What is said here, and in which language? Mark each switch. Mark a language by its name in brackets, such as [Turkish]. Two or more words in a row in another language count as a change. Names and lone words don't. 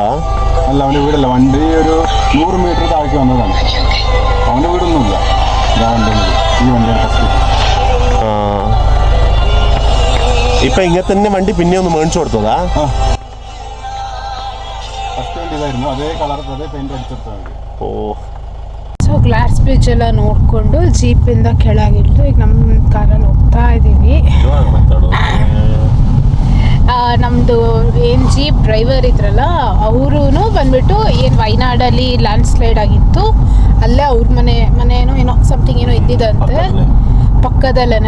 [Malayalam] അല്ല, അവൻ്റെ വീടല്ല. വണ്ടി ഒരു 100 മീറ്റർ താഴേക്ക് വന്നതാണ്. അവൻ്റെ വീടൊന്നുമില്ല. ഈ വണ്ടിയാണ് ഫസ്റ്റ്. ഇപ്പൊ ഇങ്ങനെ തന്നെ വണ്ടി പിന്നെ ഒന്ന് മേടിച്ചു കൊടുത്തതാ? ഫസ്റ്റ് വണ്ടി ഇതായിരുന്നു, അതേ കളർ അതേ പെയിന്റ് അടിച്ചെടുത്താൽ മതി. ഓ. [Kannada] ಸೊ [English] glass bridge [Kannada] ಎಲ್ಲ ನೋಡಿಕೊಂಡು ಜೀಪಿಂದ ಕೆಳಗಿಳಿದು ಈಗ ನಮ್ಮ ಕಾರಲ್ಲಿ ಹೋಗ್ತಾ ಇದ್ದೀವಿ. ನಮ್ಮದು ಏನು [English] jeep driver [Kannada] ಇದ್ರಲ್ಲ ಅವರು ಬಂದ್ಬಿಟ್ಟು ಏನು ವಯನಾಡಲ್ಲಿ [English] land slide [Kannada] ಆಗಿತ್ತು, ಅಲ್ಲೇ ಅವ್ರ ಮನೇನೋ ಏನೋ ಸಮಥಿಂಗ್ ಏನೋ ಇದ್ದಿದಂತೆ ಪಕ್ಕದಲ್ಲೇ.